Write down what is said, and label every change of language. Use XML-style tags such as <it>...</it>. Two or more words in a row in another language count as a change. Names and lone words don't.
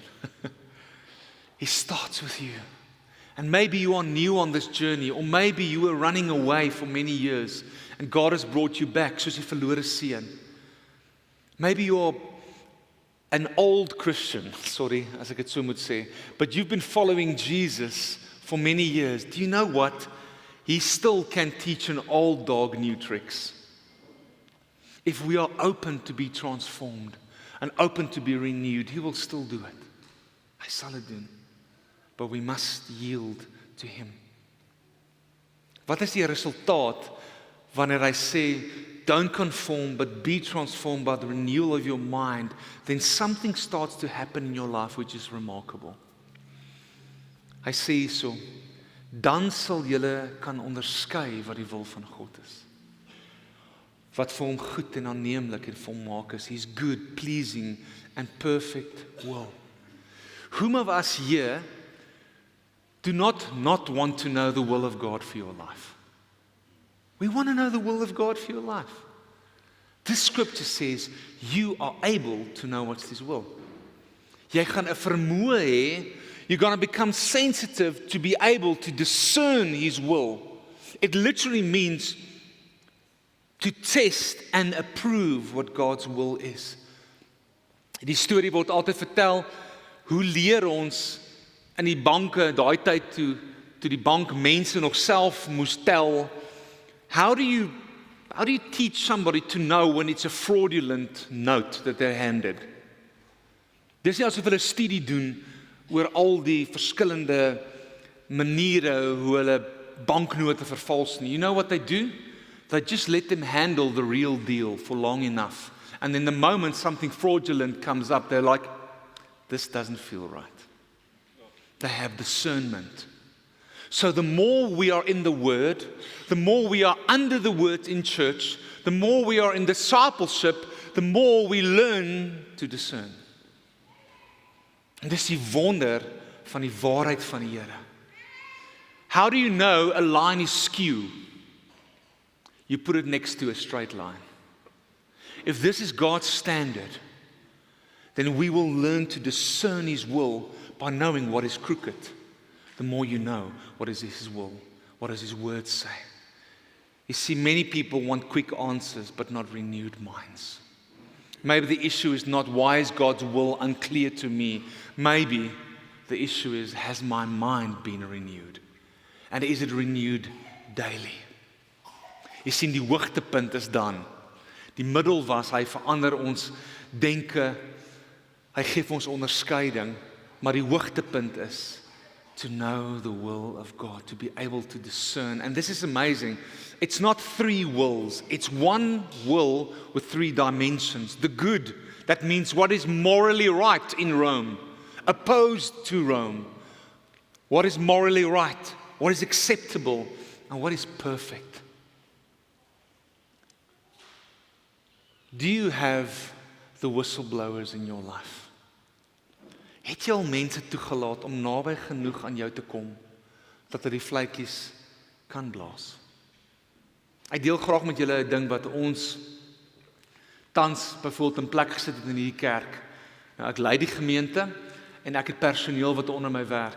<en>He starts with you. And maybe you are new on this journey, or maybe you were running away for many years, and God has brought you back,</en> <af>soos die verlore seun.</af> <en>Maybe you are an old Christian, sorry,</en> <af>as ek het so moet sê,</af> <en>but you've been following Jesus for many years. Do you know what? He still can teach an old dog new tricks. If we are open to be transformed and open to be renewed, He will still do it.</en> <af>Hy sal dit doen.</af> <en>But we must yield to Him.</en> <af>Wat is die resultaat wanneer hy sê,</af> <en>don't conform, but be transformed by the renewal of your mind? Then something starts to happen in your life which is remarkable.</en> <af>Hy sê so, dan sal julle kan onderskei wat die wil van God is. wat vir hom goed en aanneemlik en volmaak is.</af> <en>His good, pleasing and perfect will. Whom of us here do not want to know the will of God for your life? We want to know the will of God for your life. This scripture says you are able to know what's His will.</en> <af>Jy gaan 'n vermoë hê,</af> <en>you're going to become sensitive to be able to discern His will. It literally means to test and approve what God's will is.</en> <af>Die storie word altyd vertel, hoe leer ons in die banke, daai tyd toe die bank mense nog self moes tel,</af> <en>how do you teach somebody to know when it's a fraudulent note that they're handed?</en> <af>Dis nie asof hulle 'n studie doen oor al die verskillende maniere hoe hulle banknote vervals nie.</af> <en>You know what they do? They just let them handle the real deal for long enough. And then the moment something fraudulent comes up, they're like, this doesn't feel right. They have discernment. So the more we are in the Word, the more we are under the Word in church, the more we are in discipleship, the more we learn to discern.</en> <af>En dis die wonder van die waarheid van die Here.</af> <en>How do you know a line is skew? You put it next to a straight line. If this is God's standard, then we will learn to discern His will by knowing what is crooked. The more you know what is His will, what does His word say. You see, many people want quick answers but not renewed minds. Maybe the issue is not why is God's will unclear to me. Maybe the issue is, has my mind been renewed? And is it renewed daily?</en> <af>Jy sien, die hoogtepunt is dan. Die middel was, hy verander ons denke, hy gee vir ons onderskeiding, maar die hoogtepunt is</af> <en>to know the will of God, to be able to discern. And this is amazing. It's not three wills. It's one will with three dimensions. The good, that means what is morally right in Rome, opposed to Rome. What is morally right? What is acceptable? And what is perfect? Do you have the whistleblowers in your life?</en> <af>Het jy al mense toegelaat om naby genoeg aan jou te kom dat hulle die vletjies kan blaas? Ek deel graag met julle 'n ding wat ons tans byvoorbeeld in plek gesit het in hierdie kerk. Nou, ek lei die gemeente en ek het personeel wat onder my werk.</af>